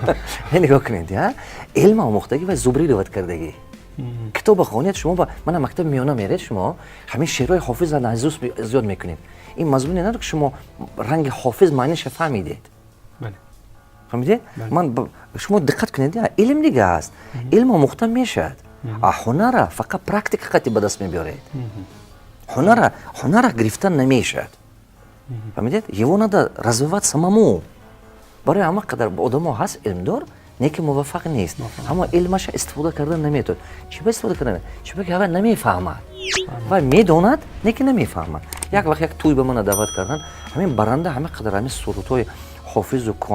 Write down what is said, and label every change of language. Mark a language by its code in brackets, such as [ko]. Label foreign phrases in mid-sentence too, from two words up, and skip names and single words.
[tg] нигоҳ кунед илма омӯхтагӣ ва зубрӣ ривад кардагӣ китоба хонед шумо ба мана мактаби миёна меред шумо ҳамин шеърҳои ҳофиза назус зиёд мекунед ин мазмуне надор ки шумо ранги ҳофиз маъниша фаҳмидед фаҳмидед ман шумо диққат кунед илм дига аст илм омӯхта мешавад ҳунара фақат практика қати ба даст мебиёред ҳунара гирифтан намешавад фаҳмидед [ru] его надо развивать самому [tg] барои ҳама қадар одамо ҳаст илмдор неки муваффақ нест аммо илмаша истифода кардан наметавонад чӣ ба истифода кардан чӣ ба ки вай намефаҳмад вай медонад неки намефаҳмад як вақт як тӯй ба мана даъват кардан ҳамин баранда ҳамин қадар ҳамин сурудҳои ҳофизу